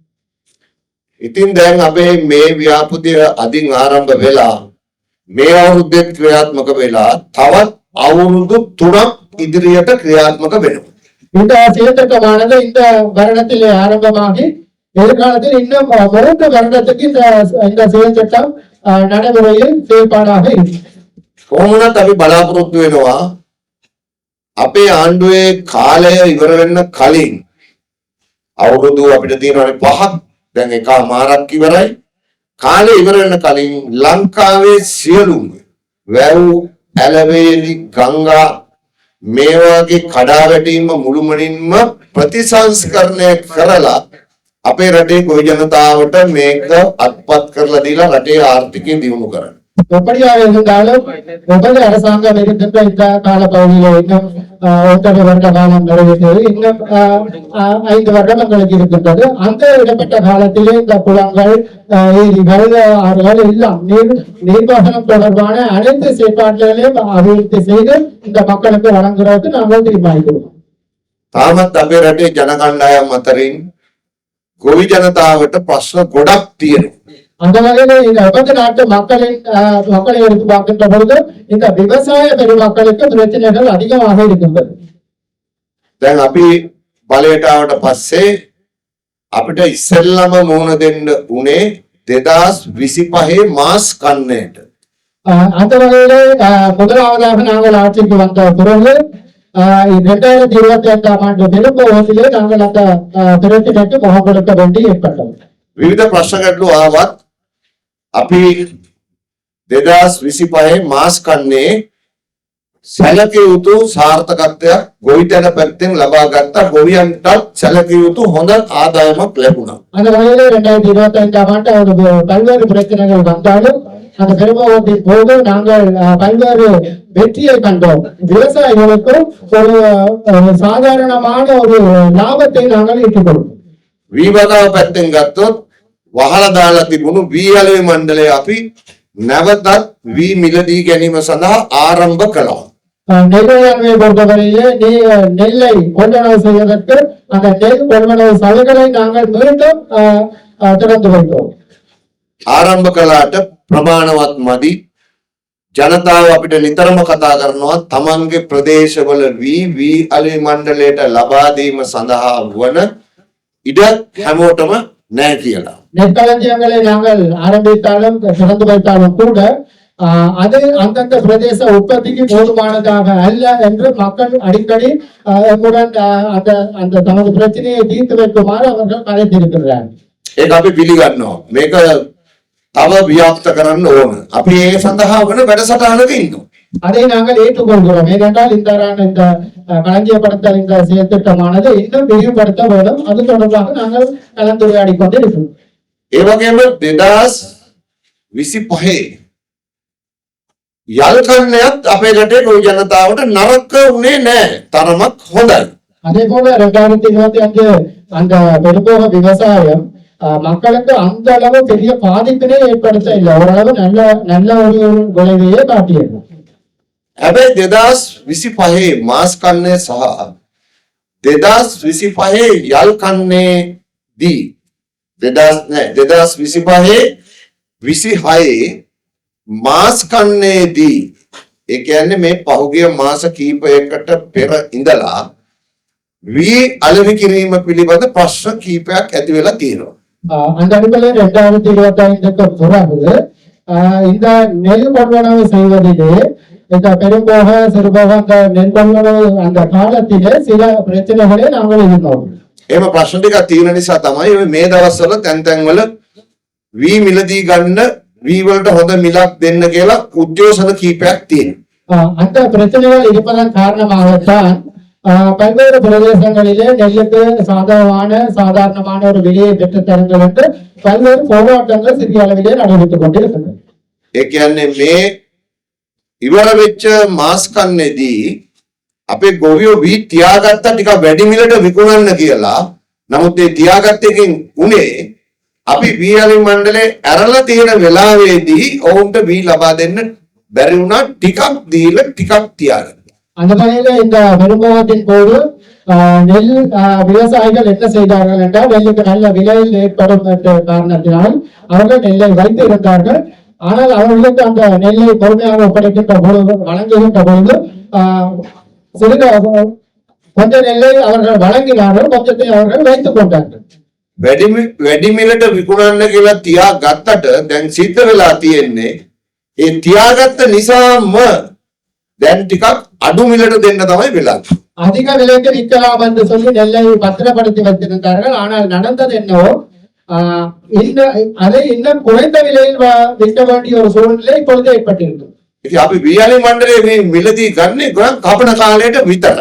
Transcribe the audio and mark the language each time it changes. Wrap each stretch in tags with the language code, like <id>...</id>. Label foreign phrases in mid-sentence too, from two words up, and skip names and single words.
<si>ඉතින් දැන් අපේ මේ ව්‍යාපෘතිය අදින් ආරම්භ වෙලා මේ අවුරුද්දේ ක්‍රියාත්මක වෙලා තවත් අවුරුදු 3ක් ඉදිරියට ක්‍රියාත්මක වෙනවා.</si> <ta>இந்த செயற்திட்டமானது இந்த வருடத்திலே ஆரம்பமாகி எதிர்காலத்தில் இன்னும் 3 வருடத்துக்கு இந்த செயற்திட்டம் நடைமுறையில் செயல்பாடாக இருக்கும்.</ta> <si>කොහොමවත් අපි බලාපොරොත්තු වෙනවා අපේ ආණ්ඩුවේ කාලය ඉවර වෙන්න කලින් අවුරුදු අපිට තියෙනවානේ 5ක් දැන් එකමාරක් ඉවරයි කාලය ඉවර වෙන්න කලින් ලංකාවේ සියලුම වැව් ඇලවේලි ගංගා මේ වගේ කඩාවැටීම මුළුමනින්ම ප්‍රතිසංස්කරණය කරලා අපේ රටේ ගොවි ජනතාවට මේක අත්පත් කරලා දීලා රටේ ආර්ථිකය දියුණු කරන්න.</si> <ta>எப்படியாக இருந்தாலும் ஒவ்வொரு அரசாங்கம் இருக்கின்ற இந்த காலப்பகுதியில் இன்னும் 1 வருட காலம் நிறைவேற்றது. இன்னும் 5 வருடம் எங்களுக்கு இருக்கின்றது. அந்த இடப்பட்ட காலத்திலே இந்த குளங்கள் ஏரிகள் ஆறுகள் எல்லாம் நீர்ப்பாசனம் தொடர்பான அனைத்து செயற்பாடுகளையும் அபிவிருத்தி செய்து இந்த மக்களுக்கு வழங்குவதற்கு நாங்கள் தீர்மானிக்கிறோம்.</ta> <si>තාමත් අපේ රටේ ජනකණ්ඩායම් අතරින් ගොවි ජනතාවට ප්‍රශ්න ගොඩක් තියෙනවා.</si> <ta>அந்த வகையில இந்த விபத்து நாட்டு மக்களை எடுத்து பார்க்கின்ற பொழுது இந்த விவசாய பெருமக்களுக்கு பிரச்சனைகள் அதிகமாக இருக்கின்றது.</ta> <si>දැන් අපි බලයට ආවට පස්සේ අපිට ඉස්සෙල්ලම මුහුණ දෙන්න උනේ 2025 මාස් කන්නේට.</si> <ta>அந்த வகையில முதலாவதாக நாங்கள் ஆட்சிக்கு வந்த பிறகு 2025ஆம் ஆண்டு பெரும்போகத்திலே நாங்கள் அந்த பிரச்சனைக்கு முகம் கொடுக்க வேண்டி ஏற்பட்டது.</ta> <si>විවිධ ප්‍රශ්න ගැටලු ආවත් අපි 2025 මාස් කන්නේ සැලකිය යුතු සාර්ථකත්වයක් ගොවිතැන පැත්තෙන් ලබා ගත්ත ගොවියන්ටත් සැලකිය යුතු හොඳ ආදායමක් ලැබුණා.</si> <ta>அந்த வகையில 2025ஆம் ஆண்டு பல்வேறு பிரச்சனைகள் வந்தாலும் அந்த பெரும்போகத்தின் போது நாங்கள் பல்வேறு வெற்றியை கண்டோம். விவசாயிகளுக்கும் ஒரு சாதாரணமான ஒரு லாபத்தை நாங்கள் ஈட்டிக் கொடுத்தோம்.</ta> <si>වීවගාව පැත්තෙන් ගත්තොත් වහලා දාලා තිබුණු වී අලුවේ මණ්ඩලය අපි නැවතත් වී මිලදී ගැනීම සඳහා ආරම්භ කළා.</si> <ta>நெல்லையாண்மையை பொறுத்தவரையிலே நெல்லை கொள்வனவு செய்வதற்கு அந்த நெல் கொள்வனவு சலுகைகளை நாங்கள் மீண்டும் திறந்து வைத்தோம்.</ta> <si>ආරම්භ කළාට ප්‍රමාණවත් මදි. ජනතාව අපිට නිතරම කතා කරනවා තමන්ගේ ප්‍රදේශවල වී අලුවේ මණ්ඩලයට ලබා දීම සඳහා වන ඉඩක් හැමෝටම නැහැ කියලා.</si> <ta>நெற்களஞ்சியங்களை நாங்கள் ஆரம்பித்தாலும் திறந்து வைத்தாலும் கூட அது அந்தந்த பிரதேச உற்பத்திக்கு போதுமானதாக அல்ல என்று மக்கள் அடிக்கடி எம்முடன் அந்த தமது பிரச்சனையை தீர்த்து வைக்குமாறு அவர்கள் கலைத்திருக்கிறார்கள்.</ta> <si>ඒක අපි පිළිගන්නවා. මේක තව ව්‍යාප්ත කරන්න ඕන. අපි ඒ සඳහා වන වැඩසටහනක ඉන්නවා.</si> <ta>அதை நாங்கள் ஏற்றுக்கொள்கிறோம். ஏனென்றால் இந்த களஞ்சியப்படுத்தல் இந்த செயற்திட்டமானது இன்னும் விரிவுபடுத்த வேண்டும். அது தொடர்பாக நாங்கள் கலந்துரையாடி கொண்டிருக்கிறோம்.</ta> <si>ඒ වගේම 2025 යල් කන්නයත් අපේ රටේ ගොවි ජනතාවට නරක උනේ නැහැ. තරමක් හොඳයි.</si> <ta>அதே போல 2025 அந்த பெரும்போக விவசாயம் மக்களுக்கு அந்த அளவு பெரிய பாதிப்பினை ஏற்படுத்த இல்லை. ஓரளவு நல்ல ஒரு விளைவையே காட்டியது.</ta> <si>හැබැයි 2025 මාස් කන්නේ සහ 2025 යල් කන්නේදී 2025 මාස් කන්නේදී ඒ කියන්නේ මේ පහුගිය මාස කීපයකට පෙර ඉඳලා වී අලෙවි කිරීම පිළිබඳ ප්‍රශ්න කීපයක් ඇති වෙලා තියෙනවා.</si> <ta>அந்த அடிப்படையில் 2025க்கு பிறகு இந்த நெல் கொள்வனவு செய்வதிலே இந்த பெரும்போக சிறுபோக அந்த நெல் கொள்வனவு அந்த காலத்திலே சில பிரச்சனைகளை நாங்கள் இருந்தோம்.</ta> <si>එහෙම ප්‍රශ්න ටිකක් තියෙන නිසා තමයි මේ දවස්වල තැන් වල වී මිලදී ගන්න වී වලට හොඳ මිලක් දෙන්න කියලා උද්ඝෝෂණ කීපයක් තියෙනවා.</si> <ta>அந்த பிரச்சனைகள் இருப்பதன் காரணமாகத்தான் பல்வேறு பிரதேசங்களிலே நெல்லுக்கு சாதாரணமான ஒரு விலையை பெற்றுத் தருங்கள் என்று பல்வேறு போராட்டங்கள் சிறிய அளவிலே நடைபெற்றுக் கொண்டிருக்கின்றன.</ta> <si>ඒ කියන්නේ මේ ඉවර වෙච්ච මාස් කන්නේදී අපේ ගොවියෝ වී තියාගත්ත ටිකක් වැඩි මිලට විකුණන්න කියලා. නමුත් ඒ තියාගත්ත එකෙන් උනේ අපි වී අලි මණ්ඩලේ ඇරලා තියෙන වෙලාවේදී ඔවුන්ට වී ලබා දෙන්න බැරි වුණා ටිකක් දීලා ටිකක් තියාගන්න.</si> <ta>அந்த வகையில இந்த பெரும்போகத்தின் போது நெல் விவசாயிகள் என்ன செய்தார்கள் என்றால் நெல்லுக்கு நல்ல விலையில் ஏற்படும் என்ற காரணத்தினால் அவர்கள் நெல்லை வைத்து இருந்தார்கள். ஆனால் அவர்களுக்கு அந்த நெல்லை பொறுமையாக ஒப்படைக்கின்ற பொழுது வழங்குகின்ற பொழுது சிறிது கொஞ்ச நெல்லை அவர்கள் வழங்கினார்கள், கொஞ்சத்தை அவர்கள் வைத்துக் கொண்டார்கள்.</ta> <si>වැඩි මිලට විකුණන්න කියලා තියා ගත්තට දැන් සිද්ධ වෙලා තියෙන්නේ ඒ තියාගත්ත නිසාම දැන් ටිකක් අඩු මිලට දෙන්න තමයි වෙලා.</si> <ta>அதிக விலைக்கு விற்கலாம் என்று சொல்லி நெல்லை பத்திரப்படுத்தி வைத்திருந்தார்கள். ஆனால் நடந்தது என்னவோ அதை இன்னும் குறைந்த விலையில் விற்க வேண்டிய ஒரு சூழ்நிலை இப்பொழுது ஏற்பட்டிருக்கு.</ta> <si>ඉතින් අපි වීයලි මණ්ඩලයේ මේ මිලදී ගන්නේ ගොඩක් කපන කාලයට විතරයි.</si>